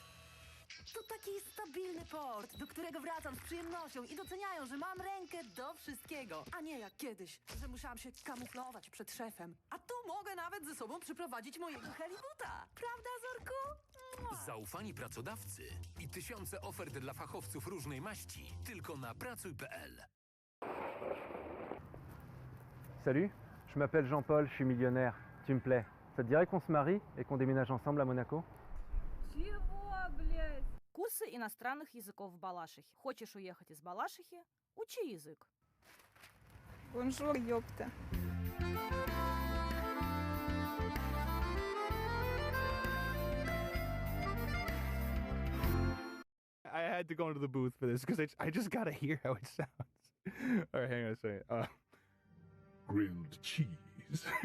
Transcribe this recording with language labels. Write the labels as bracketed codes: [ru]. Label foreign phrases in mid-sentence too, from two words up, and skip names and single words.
[pl] To taki stabilny port, do którego wracam z przyjemnością i doceniają, że mam rękę do wszystkiego. A nie jak kiedyś, że musiałam się kamuflować przed szefem. A tu mogę nawet ze sobą przyprowadzić mojego helibuta. Prawda, Zorku? Zaufani pracodawcy i tysiące ofert dla fachowców różnej maści tylko na pracuj.pl. [fr] Salut, je m'appelle Jean-Paul, je suis millionnaire. Tu me plais. Ça te dirait qu'on se marie et qu'on déménage ensemble à Monaco? [ru] Курсы иностранных языков в Балашихе. Хочешь уехать из Балашихи? Учи язык. Бонжур, ёпта. [en] I had to go into the booth for this because I just gotta hear how it sounds. All right, hang on a second. Grilled cheese.